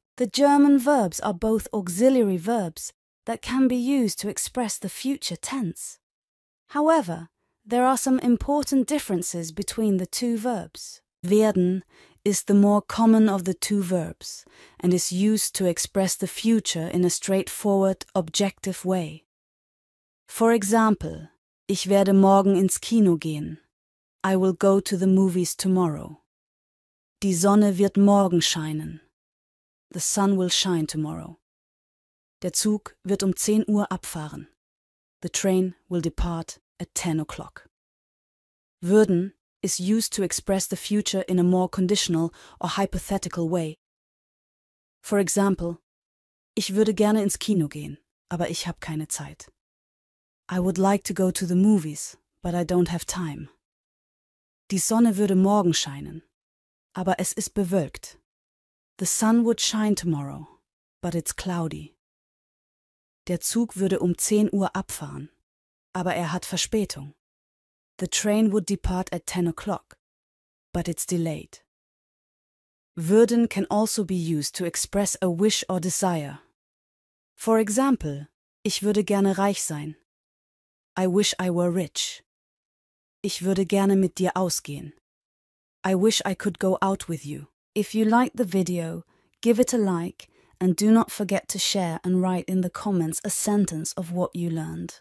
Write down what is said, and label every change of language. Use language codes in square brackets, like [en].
[en] The German verbs are both auxiliary verbs that can be used to express the future tense. However, there are some important differences between the two verbs. Werden is the more common of the two verbs and is used to express the future in a straightforward, objective way. For example, [de] ich werde morgen ins Kino gehen. [en] I will go to the movies tomorrow. [de] Die Sonne wird morgen scheinen. [en] The sun will shine tomorrow. [de] Der Zug wird 10 Uhr abfahren. [en] The train will depart at 10 o'clock. Würden is used to express the future in a more conditional or hypothetical way. For example, [de] ich würde gerne ins Kino gehen, aber ich habe keine Zeit. [en] I would like to go to the movies, but I don't have time. [de] Die Sonne würde morgen scheinen, aber es ist bewölkt. [en] The sun would shine tomorrow, but it's cloudy. [de] Der Zug würde 10 Uhr abfahren, aber er hat Verspätung. [en] The train would depart at 10 o'clock, but it's delayed. Würden can also be used to express a wish or desire. For example, [de] ich würde gerne reich sein. [en] I wish I were rich. [de] Ich würde gerne mit dir ausgehen. [en] I wish I could go out with you. If you liked the video, give it a like and do not forget to share and write in the comments a sentence of what you learned.